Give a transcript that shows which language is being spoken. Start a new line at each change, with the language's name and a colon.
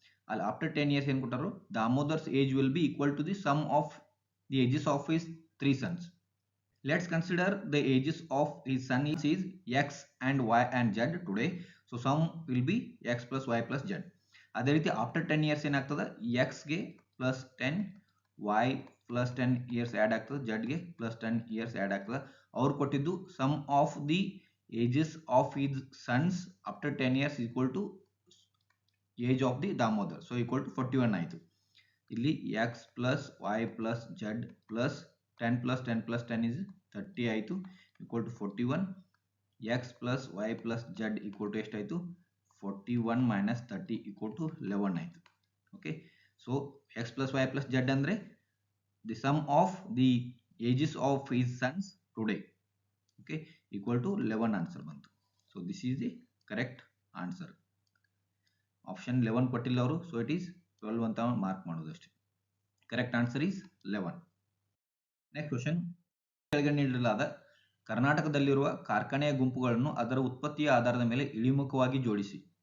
Kannada: ಅಲ್ಲಿ
English: after 10 years
Kannada: ಏನು ಕೊಟ್ಟರು?
English: Damodar's age will be equal to the sum of the ages of his 3 sons. Let's consider the ages of his son is x and y and z today. So sum will be x plus y plus z.
Kannada: ಅದೇ ರೀತಿ
English: after 10 years
Kannada: ಏನಾಗ್ತದೆ? x ಗೆ plus 10, y plus 10 years add ಆಗ್ತದೆ, z ಗೆ plus 10 years add ಆಗ್ತದೆ. ಅವ್ರು ಕೊಟ್ಟಿದ್ದು
English: Sum of the ages of his sons after 10 years equal to age of the Damodar. So equal to 41 ಆಯಿತು. ಇಲ್ಲಿ x plus y plus z plus 10 plus 10 plus 10 is 30 ಆಯಿತು, equal to 41. x plus y plus z equal to ಎಷ್ಟಾಯಿತು? 41 minus 30 equal to 11 ಆಯಿತು. Okay, so x plus y plus z ಅಂದರೆ the sum of the ages of his sons today. Okay, equal to 11 answer ಬಂತು. So this is the correct answer.
Kannada: Option 11 ಕೊಟ್ಟಿಲ್ಲ ಅವರು,
English: so it is 12
Kannada: ಅಂತ mark ಮಾಡೋದು ಅಷ್ಟೇ.
English: Correct answer is 11. Next question,
Kannada: ಕೆಳಗೆ ನೀಡಲಾದ ಕರ್ನಾಟಕದಲ್ಲಿರುವ ಕಾರ್ಖಾನೆಯ ಗುಂಪುಗಳನ್ನು ಅದರ ಉತ್ಪತ್ತಿಯ ಆಧಾರದ ಮೇಲೆ ಇಳಿಮುಖವಾಗಿ ಜೋಡಿಸಿ.